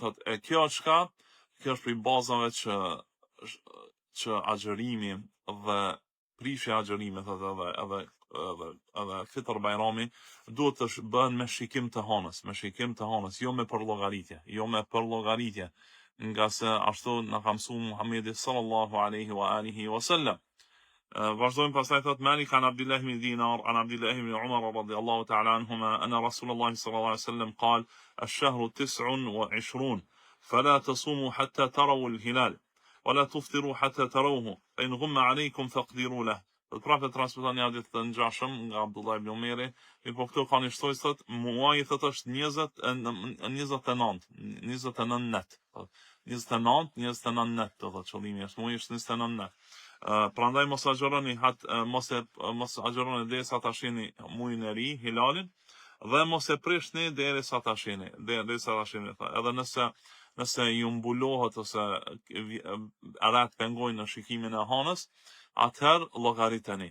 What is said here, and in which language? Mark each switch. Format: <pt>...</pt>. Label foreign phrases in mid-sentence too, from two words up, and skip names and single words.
<sq>Thot kjo është prej bazave që agjërimi dhe prishja e agjërimit edhe fitr bajrami duhet të bëhen me shikim të hënës, jo me përllogaritje, nga se ashtu na ka mësuar Muhamedi</sq> <ar>صلى الله عليه وعلى آله وسلم.</ar> <sq>Vazhdojmë pastaj thot</sq> <ar>مالك عن عبد الله بن دينار عن عبد الله بن عمر رضي الله تعالى عنهما أن رسول الله صلى الله عليه وسلم قال الشهر 29 فلا تصوموا حتى تروا الهلال ولا تفطروا حتى تروه فإن غم عليكم فاقدروا له</ar> <sq>Dhe prapë transmeton një hadith të ngjashëm nga Abdullah ibn Umeri, po këtu ka një shtoj thot muaji thot është 29 net. 29 net, do thotë qëllimi është muaji është 29 net. Prandaj mos agjëroni mos agjëroni derisa ta shihni muajin e ri, hilalin, dhe mos e prishni derisa ta shihni, Edhe nëse ju mbulohet ose arat pengojnë në shikimin e hanës, atëherë llogariteni.</sq>